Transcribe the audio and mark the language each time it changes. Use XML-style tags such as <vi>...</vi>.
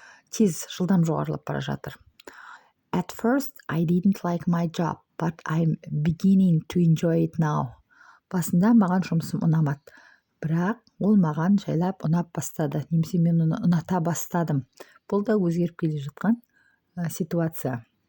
<kk>Тез, жылдам жоғарылап бара жатыр.</kk> <en>At first, I didn't like my job, but I'm beginning to enjoy it now.</en> <kk>Басында маған жұмысым ұнамады, бірақ ол маған жайлап ұнап бастады. Немесе мен оны ұната бастадым. Бұл да өзгеріп келе жатқан ситуация.</kk>